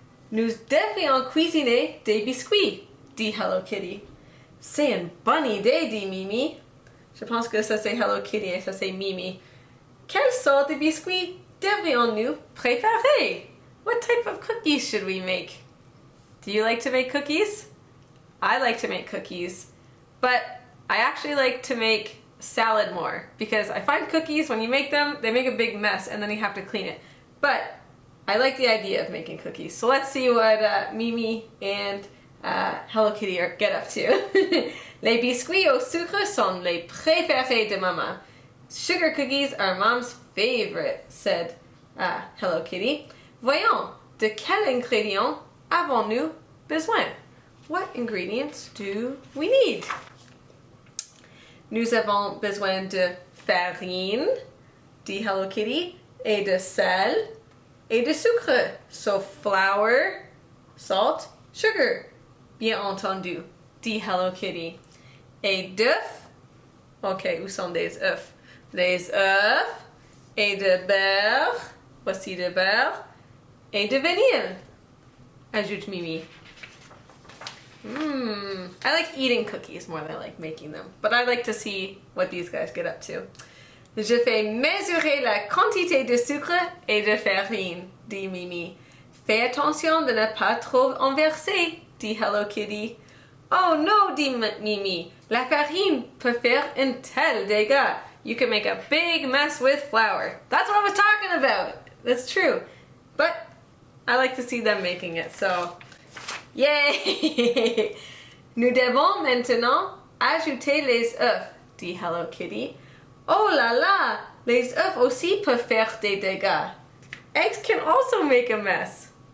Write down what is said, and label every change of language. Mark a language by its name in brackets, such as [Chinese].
[French] Nous devions cuisiner des biscuits, dit Hello Kitty. C'est une bonne idée, dit Mimi. Je pense que ça c'est Hello Kitty et ça c'est Mimi. Quelle sorte de biscuits devions-nous préparer? [English] What type of cookies should we make? Do you like to make cookies? I like to make cookies, but I actually like to make salad more because I find cookies, when you make them, they make a big mess and then you have to clean it. But I like the idea of making cookies. So let's see what Mimi and Hello Kitty get up to. [French] Les biscuits au sucre sont les préférés de Maman. [English] Sugar cookies are Mom's favorite, said Hello Kitty. [French] Voyons, de quels ingrédients avons-nous besoin? [English] What ingredients do we need? [French] Nous avons besoin de farine, dit Hello Kitty, et de sel, et de sucre. [English] So flour, salt, sugar. [French] Bien entendu, dit Hello Kitty. Et d'œufs. Ok, où sont les œufs? Les œufs et de beurre. Voici de beurre. Et de vanille. Ajoute Mimi. [English] I like eating cookies more than I like making them. But I like to see what these guys get up to. [French] Je fais mesurer la quantité de sucre et de farine, dit Mimi. Fais attention de ne pas trop en verser, dit Hello Kitty. Oh no, dit Mimi. La farine peut faire un tel dégât. [English] You can make a big mess with flour. That's what I was talking about. That's true. But I like to see them making it, so yay! [French] Nous devons maintenant ajouter les œufs, dit Hello Kitty. Oh là là! Les œufs aussi peuvent faire des dégâts. [English] Eggs can also make a mess.